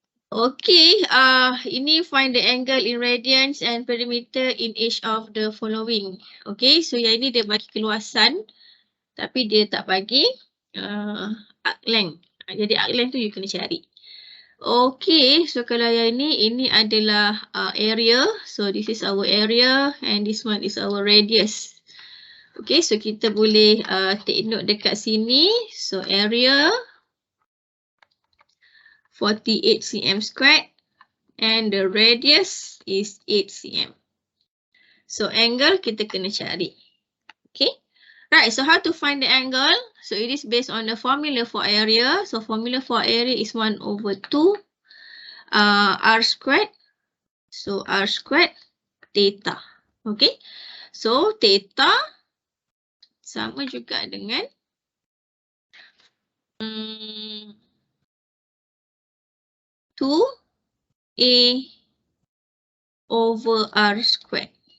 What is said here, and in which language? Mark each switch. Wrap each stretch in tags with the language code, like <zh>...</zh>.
<en>Okay, ini find the angle in radians and perimeter in each of the following.</en> <ms>Okay, so yang ini dia bagi keluasan tapi dia tak bagi arc length. Jadi arc length tu you kena cari. Okay, so kalau yang ini adalah area.</ms> <en>So this is our area and this one is our radius. Okay, so</en> <ms>kita boleh</ms> <en>take note dekat sini. So area 48 cm squared and the radius is 8 cm. So</en> <ms>angle kita kena cari.</ms> <en>Okay. Right, so how to find the angle? So it is based on the formula for area. So formula for area is 1 over 2 r squared. So r squared theta. Okay.</en> <ms>So theta sama juga dengan 2a over r squared.</ms>